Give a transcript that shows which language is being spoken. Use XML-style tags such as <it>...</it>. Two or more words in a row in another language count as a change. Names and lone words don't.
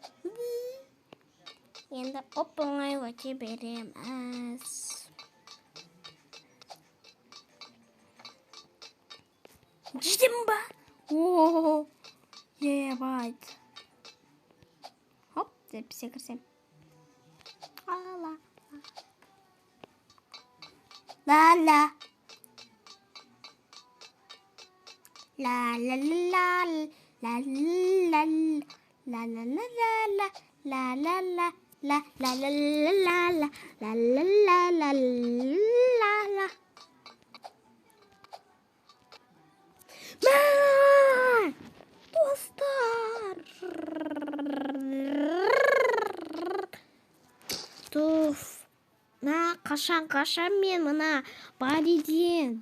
<kk>Енді оп-оңай өте береміз. Жетем ба? О, байт. Хоп, деп секірсем. Ала. Ла-ла. Ла-ла-ла-ла. Ла-ла-ла-ла. Ла-ла-ла-ла. Ла-ла-ла. Ла-ла-ла-ла-ла. Ла-ла-ла-ла-ла. Достар. Туф. Қашан мен мына бариден.</kk>